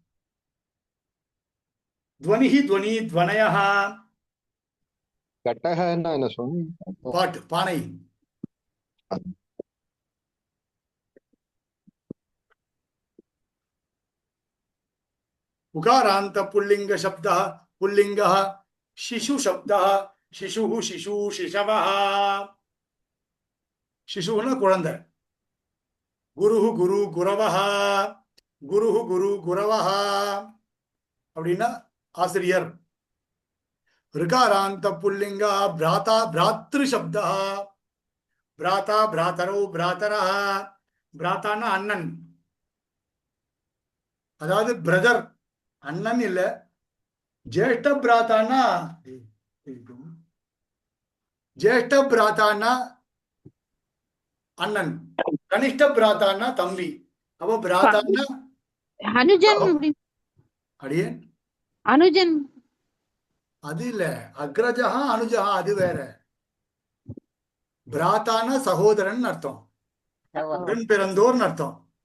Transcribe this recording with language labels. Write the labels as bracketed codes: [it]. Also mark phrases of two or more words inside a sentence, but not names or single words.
[sa] ध्वनिः ध्वनी ध्वनयः. [ta] கட்டகன்னா என்ன சொன்னீங்க? பாட்டு, பானை. [sa] उकारान्त पुल्लिङ्ग शब्दः पुल्लिङ्गः. शिशु शब्दः शिशुः शिशु शिशवः. शिशुना குழந்தை. गुरुः गुरू गुरवः. गुरुः गुरू गुरवः [ta] அப்படின்னா ஆசிரியர். [sa] ऋकारान्त पुल्लिंग भ्राता भ्रातृ शब्दः. भ्राता भ्रातरौ भ्रातरः. [ta] भ्राताना அண்ணன், அதாவது பிரதர், அண்ணன் இல்ல. [sa] ज्येष्ठ भ्राताना, ज्येष्ठ भ्राताना அண்ணன், கனிஷ்ட भ्राताना தம்பி. [ta] அப்போ भ्राताना அனுஜன் அப்படி- அடியே அனுஜன் அது இல்ல. [sa] अग्रजः अनुजः [ta] அது வேற. பிராத்தான சகோதரன் அர்த்தம், உடன் பிறந்தோர்னு அர்த்தம்.